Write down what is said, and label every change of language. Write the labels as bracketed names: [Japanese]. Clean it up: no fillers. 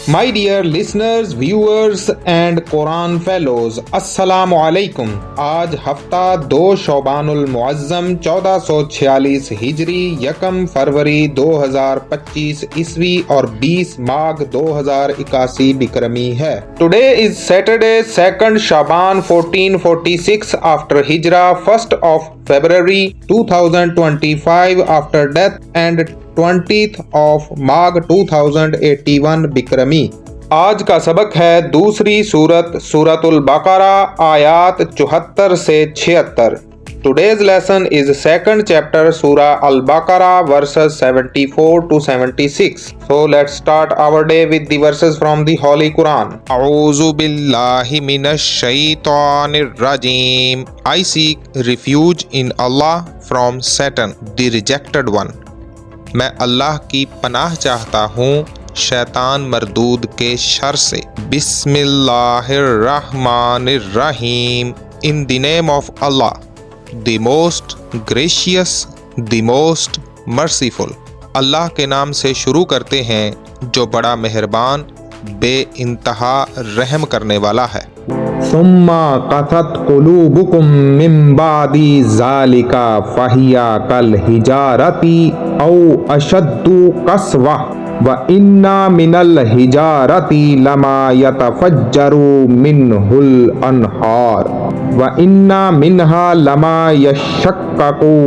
[English] My dear listeners, viewers and Quran fellows, [Urdu] السلام علیکم. آج ہفتہ 2 شعبان المعظم 1446 ہجری، 1 فروری 2025 عیسوی اور 20 ماگھ 2081 بکرمی ہے. [English] Today is Saturday 2nd Shaban 1446 after Hijrah, 1st of February 2025 after death and 20th of Magh 2081 Bikrami. [Urdu] آج کا سبق ہے دوسری سورۃ البقرہ آیات 74 سے 76. [English] Today's lesson is second chapter Surah Al-Baqarah verses 74 to 76. So let's start our day with the verses from the Holy Quran. [Arabic] A'udhu billahi minash shaitanir rajim. [English] I seek refuge in Allah from Satan, the rejected one. [Urdu] میں اللہ کی پناہ چاہتا ہوں شیطان مردود کے شر سے. [Arabic] بسم اللہ الرحمن الرحیم. [English] In the name of Allah, the most gracious, the most merciful. [Urdu] اللہ کے نام سے شروع کرتے ہیں جو بڑا مہربان، بے انتہا رحم کرنے والا ہے. [Arabic] ثم قست قلوبكم من بعد ذلك فهي كالحجارة أو أشد قسوة وإن من الحجارة لما يتفجر منه الأنهار وإن منها لما يشقق